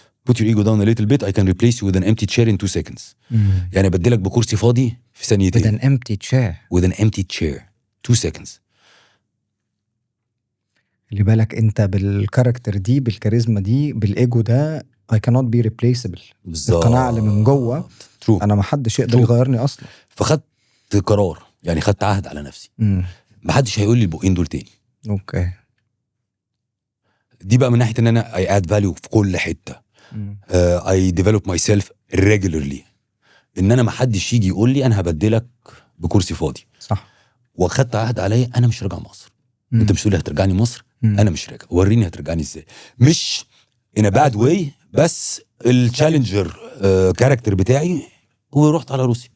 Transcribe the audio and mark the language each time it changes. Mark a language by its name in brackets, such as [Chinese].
[English] put your ego down a little bit I can replace you with an empty chair in 2 seconds. [Arabic] يعني بدلك بكرسي فاضي في ثانيتين. [English] with an empty chair. with an empty chair 2 seconds. [Arabic] اللي بالك انت بالكاركتر دي بالكاريزما دي بالايجو ده [English] I cannot be replaceable. [Arabic] القناعة اللي من جوه انا ما حدش يقدر يغيرني اصلا. فخدت قرار، يعني خدت عهد على نفسي ما حدش هيقول لي البقين دول تاني. اوكي. دي بقى من ناحيه ان انا [English] I add value [Arabic] في كل حته. [English] I develop myself regularly. [Arabic] ان انا ما حدش يجي يقول لي انا هبدلك بكرسي فاضي. صح. واخدت عهد عليا انا مش راجع مصر. انت مش تقولي هترجعني مصر. انا مش راجع، وريني هترجعني ازاي. مش [English] in a bad way [Arabic] بس التشالنجر كاركتر بتاعي ورحت على روسيا.